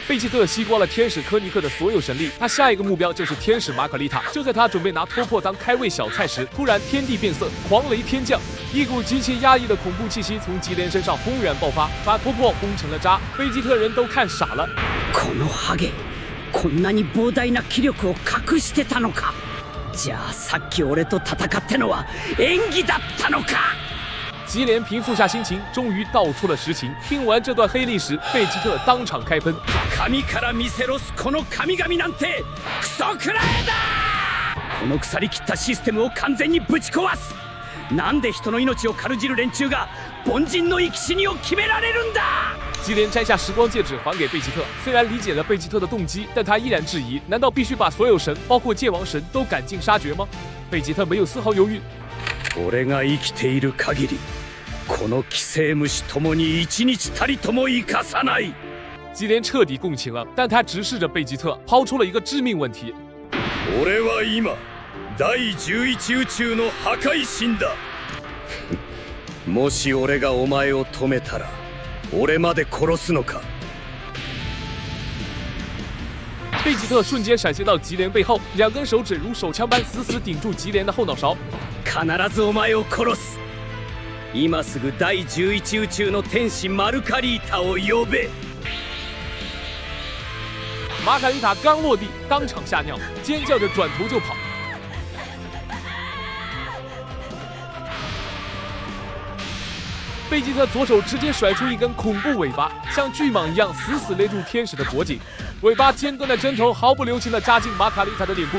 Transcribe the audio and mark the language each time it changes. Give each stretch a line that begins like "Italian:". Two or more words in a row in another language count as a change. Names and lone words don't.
Chinese: 贝吉特吸光了天使科尼克的所有神力，他下一个目标就是天使玛卡丽塔。就在他准备拿托珀当开胃小菜时，突然天地变色，狂雷天降，一股极其压抑的恐怖气息从吉连身上轰然爆发，把托珀轰成了渣。贝吉特人都看傻了。
Japanese: このハゲ、こんなに膨大な気力を隠してたのか。じゃあさっき俺と戦ってのは演技だったのか。
Chinese: 吉连平复下心情，终于道出了实情。听完这段黑历史，贝吉特当场开喷：
Japanese: 神から見せろすこの神々なんてクソくらえだ！この腐りきったシステムを完全にぶち壊す。なんで人の命を軽じる連中が凡人の生き死にを決められるんだ！
Chinese: 吉连摘下时光戒指还给贝吉特，虽然理解了贝吉特的动机，但他依然质疑：难道必须把所有神，包括界王神，都赶尽杀绝吗？贝吉特没有丝毫犹豫。
Japanese: 俺が生きている限り。この寄生虫ともに一日たりとも生かさない。
Chinese: 吉连彻底共情了，但他直视着贝吉特，抛出了一个致命问题：
Japanese: 俺は今第11宇宙の破壊神だ。もし俺がお前を止めたら、俺まで殺すのか？
Chinese: 贝吉特瞬間闪现到吉连背后，两根手指如手枪般死死顶住吉连的后脑勺。
Japanese: 必ずお前を殺す。今すぐ第11宇宙の天使マルカリータを呼べ。
Chinese: 玛卡丽塔刚落地，当场吓尿，尖叫着转头就跑。贝吉特左手直接甩出一根恐怖尾巴，像巨蟒一样死死勒住天使的脖颈，尾巴尖端的针头毫不留情地扎进玛卡丽塔的脸部。